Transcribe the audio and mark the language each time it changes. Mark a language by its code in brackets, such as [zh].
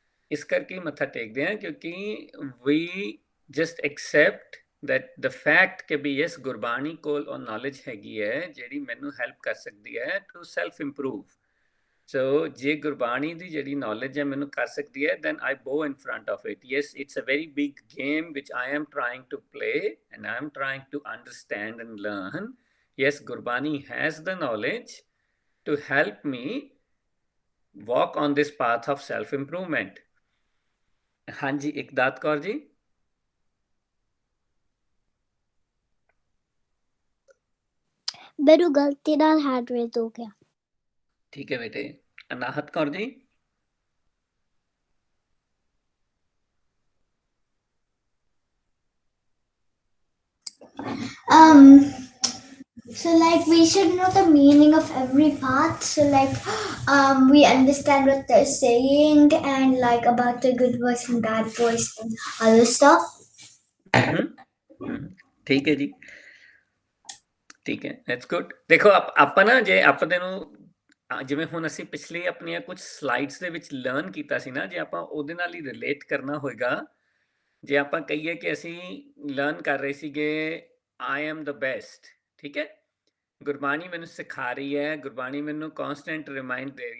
[pa] ਇਸ ਕਰਕੇ ਮੱਥਾ ਟੇਕਦੇ ਹਾਂ ਕਿਉਂਕਿ ਵੀ [en] just accept that the fact [pa] ਕਿ ਵੀ ਯਸ ਗੁਰਬਾਣੀ ਕੋਲ ਉਹ ਨੌਲੇਜ ਹੈਗੀ ਹੈ ਜਿਹੜੀ ਮੈਨੂੰ ਹੈਲਪ ਕਰ ਸਕਦੀ ਹੈ [en] To self improve. [pa] ਸੋ ਜੇ ਗੁਰਬਾਣੀ ਦੀ ਜਿਹੜੀ ਨੌਲੇਜ ਹੈ ਮੈਨੂੰ ਕਰ ਸਕਦੀ ਹੈ, [en] then I bow in front of it. Yes, it's a very big game which I am trying to play and I am trying to understand and learn. Yes, Gurbani has the knowledge to help me walk on this path of self improvement. [pa] ਹਾਂਜੀ ਇਕਦਾਤ ਕੌਰ ਜੀ। ਮੈਨੂੰ ਗਲਤੀ ਨਾਲ hand raise ਹੋ ਗਿਆ। ਠੀਕ ਹੈ ਬੇਟੇ। ਅਨਾਹਤ Kaur ji. [en] So like we should know the meaning of every part, so like we understand what they're saying and like about the good voice and bad voice and other stuff. [pa] ਠੀਕ ਹੈ ਜੀ, ਠੀਕ ਹੈ, [en] that's good। [pa] ਦੇਖੋ ਆਪਾਂ ਨਾ ਜੇ ਆਪਾਂ ਨੂੰ ਜਿਵੇਂ ਹੁਣ ਅਸੀਂ ਪਿਛਲੀ ਆਪਣੀਆਂ ਕੁਝ ਸਲਾਈਡਸ ਦੇ ਵਿੱਚ ਲਰਨ ਕੀਤਾ ਸੀ ਨਾ, ਜੇ ਆਪਾਂ ਉਹਦੇ ਨਾਲ ਹੀ ਰਿਲੇਟ ਕਰਨਾ ਹੋਏਗਾ, ਜੇ ਆਪਾਂ ਕਹੀਏ ਕਿ ਅਸੀਂ ਲਰਨ ਕਰ ਰਹੇ ਸੀਗੇ [en] I am the best, [pa] ਠੀਕ ਹੈ, ਗੁਰਬਾਣੀ ਮੈਨੂੰ ਸਿਖਾ ਰਹੀ ਹੈ, ਗੁਰਬਾਣੀ ਮੈਨੂੰ [en] constant reminder